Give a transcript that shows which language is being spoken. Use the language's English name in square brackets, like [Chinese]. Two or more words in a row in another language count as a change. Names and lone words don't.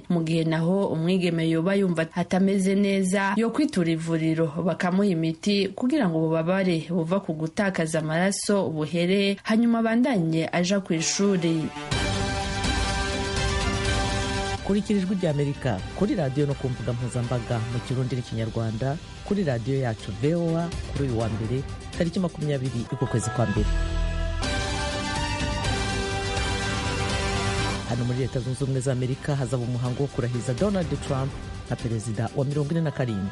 [Rundi] Mu gihe naho umwigeme yoba yumva atameze neza yo kwitura ivuriro bakamuha imiti kugira ngo ububabare buva ku gutakaza amaraso buhere hanyuma bandanye aja ku ishuri. [Kinyarwanda] Kurikira Ijwi ry'Amerika kuri radiyo no ku mbuga mpuzambaga mu Kirundi n'Ikinyarwanda kuri radiyo yacu VOA kuri uyu wa mbere tariki 20 y'uko kwezi kwa mbere. Hano muri Leta Zunze Ubumwe za Amerika hazaba umuhango wo kurahiza Donald Trump nka perezida wa 47.